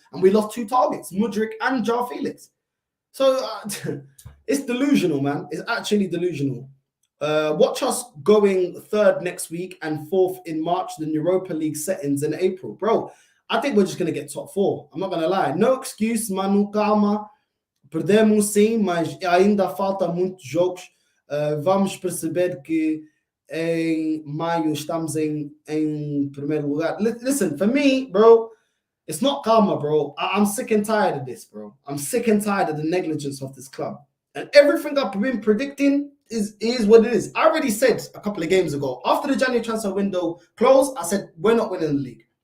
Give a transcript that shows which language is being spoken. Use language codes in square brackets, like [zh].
[en] And we lost 2 targets, Mudryk and João Felix. So it's delusional, man. It's actually delusional. Watch us going 3rd next week and 4th in March, the Europa League settings in April. Bro, I think we're just going to get top 4. I'm not going to lie. No excuse, Manu, calma. [pt] Perdemos sim, mas ainda falta muitos jogos. Vamos perceber que em maio estamos em primeiro lugar. [en] Listen, for me, bro, it's not karma, bro. I'm sick and tired of this, bro. I'm sick and tired of the negligence of this club. And everything I've been predicting is what it is. I already said a couple of games ago, after the January transfer window closed, I said, we're not winning the league.